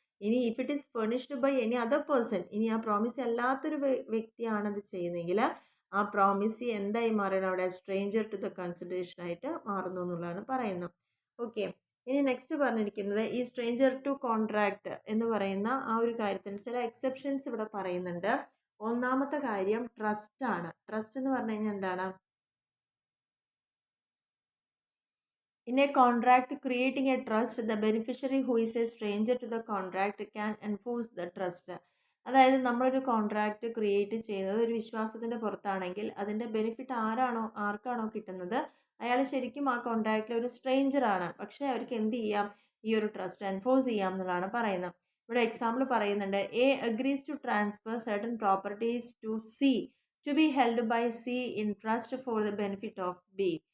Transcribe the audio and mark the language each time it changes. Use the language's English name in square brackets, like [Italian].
[Malayalam] ഇനി [English] if it is furnished by any other person, [Malayalam] ഇനി ആ പ്രോമിസി അല്ലാത്തൊരു വ്യക്തിയാണ് അത് ചെയ്യുന്നതെങ്കിൽ ആ പ്രോമിസി എന്തായി മാറണം, അവിടെ സ്ട്രേഞ്ചർ ടു ദ കൺസിഡറേഷൻ ആയിട്ട് മാറുന്നു എന്നുള്ളതാണ് പറയുന്നത്. ഓക്കെ, ഇനി നെക്സ്റ്റ് പറഞ്ഞിരിക്കുന്നത് ഈ സ്ട്രേഞ്ചർ ടു കോൺട്രാക്ട് എന്ന് പറയുന്ന ആ ഒരു കാര്യത്തിന് ചില എക്സെപ്ഷൻസ് ഇവിടെ പറയുന്നുണ്ട്. ഒന്നാമത്തെ കാര്യം ട്രസ്റ്റ് ആണ്. ട്രസ്റ്റ് എന്ന് പറഞ്ഞു കഴിഞ്ഞാൽ എന്താണ്, [English] in a contract creating a trust, the beneficiary who is a stranger to the contract can enforce the trust. [Malayalam] അതായത് നമ്മളൊരു കോൺട്രാക്റ്റ് ക്രിയേറ്റ് ചെയ്യുന്നത് ഒരു വിശ്വാസത്തിൻ്റെ പുറത്താണെങ്കിൽ അതിൻ്റെ ബെനിഫിറ്റ് ആർക്കാണോ കിട്ടുന്നത് അയാൾ ശരിക്കും ആ കോൺട്രാക്റ്റിൽ ഒരു സ്ട്രേഞ്ചറാണ്. പക്ഷേ അവർക്ക് എന്ത് ചെയ്യാം, ഈ ഒരു ട്രസ്റ്റ് എൻഫോഴ്സ് ചെയ്യാം എന്നുള്ളതാണ് പറയുന്നത്. ഇവിടെ എക്സാമ്പിൾ പറയുന്നുണ്ട്, [English] A agrees to transfer certain properties to C to be held by C in trust for the benefit of B.